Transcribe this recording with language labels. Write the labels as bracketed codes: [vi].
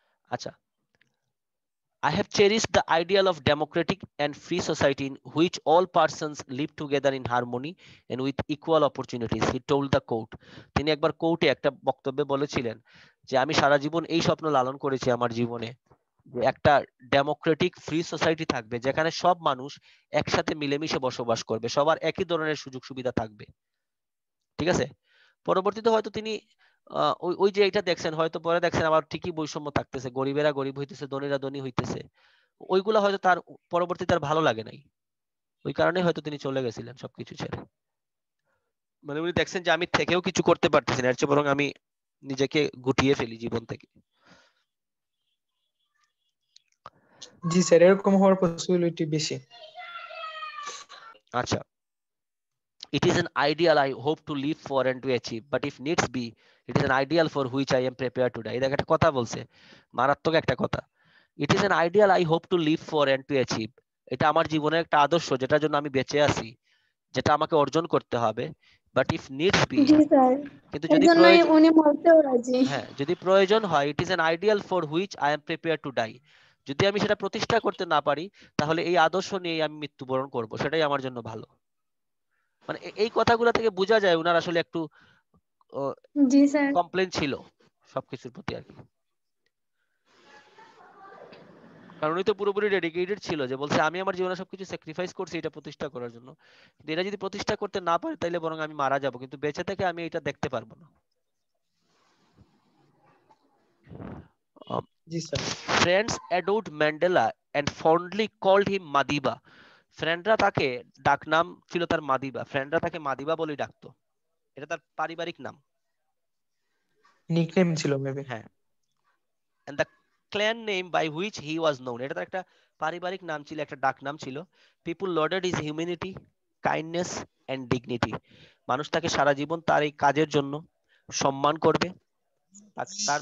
[en] আচ্ছা, I have cherished the ideal of democratic and free society in which all persons live together in harmony and with equal opportunities, he told the court. [bn] তিনি একবার কোর্টে একটা বক্তব্যে বলেছিলেন যে আমি সারা জীবন এই স্বপ্ন লালন করেছি আমার জীবনে, যে একটা ডেমোক্রেটিক ফ্রি সোসাইটি থাকবে যেখানে সব মানুষ একসাথে মিলেমিশে বসবাস করবে, সবার একই ধরনের সুযোগ সুবিধা থাকবে। ঠিক আছে, পরবর্তীতে হয়তো তিনি ওই যে এটা দেখছেন, হয়তো পরে দেখছেন আবার ঠিকই বৈষম্য থাকতেছে, গরিবেরা গরিব হইতেছে, ধনীরা ধনী হইতেছে, ওইগুলা হয়তো তার পরবর্তীতে আর ভালো লাগে নাই, ওই কারণে হয়তো তিনি চলে গেছিলেন সবকিছু ছেড়ে। মানে উনি দেখছেন যে আমি থেকেও কিছু করতে পারতেছি না, এর চেয়ে বরং আমি নিজেকে গুটিয়ে ফেলি জীবন থেকে। জি স্যার, এরকম হওয়ার পসিবিলিটি বেশি। [en] আচ্ছা, it is an ideal I hope to live for and to achieve, but if needs be, it is an ideal for which I am prepared to die. [bn] এটা একটা কথা বলছে, মারাত্মক একটা কথা। [en] It is an ideal I hope to live for and to achieve. [bn] এটা আমার জীবনের একটা আদর্শ যেটার জন্য আমি বেঁচে আছি, যেটা আমাকে অর্জন করতে হবে, [en] but if needs be, [bn] G sir, কিন্তু এই যদি জন্যই প্রয়োজন, উনি মরতেও রাজি। হ্যাঁ যদি প্রয়োজন হয়, [en] it is an ideal for which I am prepared to die. [bn] যদি আমি সেটা প্রতিষ্ঠা করতে না পারি তাহলে এই আদর্শ নিয়ে আমি মৃত্যুবরণ করব, সেটাই আমার জন্য ভালো। মানে এই কথাগুলো থেকে বোঝা যায় উনার আসলে একটু জি স্যার। কমপ্লেন ছিল সবকিছুর প্রতি আর কি, কারণ উনি তো পুরোপুরি ডেডিকেটেড ছিল, যে বলছে আমি আমার জীবনে সবকিছু স্যাক্রিফাইস করছি এটা প্রতিষ্ঠা করার জন্য, কিন্তু এটা যদি প্রতিষ্ঠা করতে না পারি তাইলে বরং আমি মারা যাব, কিন্তু বেঁচে থেকে আমি এটা দেখতে পারবো না। জি sir. [en] Friends adored Mandela and fondly called him Madiba. [bn] ফ্রেন্ডরা তাকে ডাকনাম ছিল তার মাদিবা, ফ্রেন্ডরা তাকে মাদিবা বলেই ডাকতো, এটা তার পারিবারিক নাম। নিকনেম ছিল মেবি। হ্যাঁ, [en] and the clan name by which he was known, [bn] এটা তার একটা পারিবারিক নাম ছিল, একটা ডাক নাম ছিল। [en] people lauded his humanity, kindness and dignity, [bn] মানুষ তাকে সারা জীবন তার এই কাজের জন্য সম্মান করবে, তার